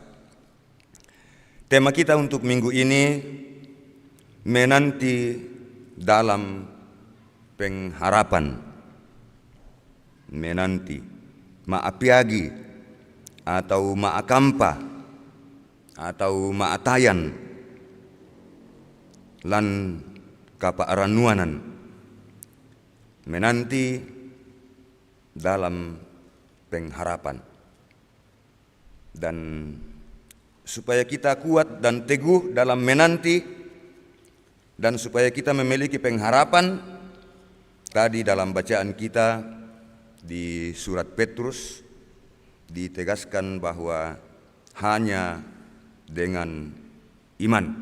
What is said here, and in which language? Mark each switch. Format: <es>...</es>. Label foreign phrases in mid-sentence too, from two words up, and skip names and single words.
<id>Tema kita untuk minggu ini menanti dalam pengharapan.</id> <pmf>Menanti, maapiagi, atau maakampa, atau maatayan, lan kapaaranuanan.</pmf> <id>Menanti dalam pengharapan. Dan supaya kita kuat dan teguh dalam menanti, dan supaya kita memiliki pengharapan, tadi dalam bacaan kita di surat Petrus ditegaskan bahwa hanya dengan iman.</id>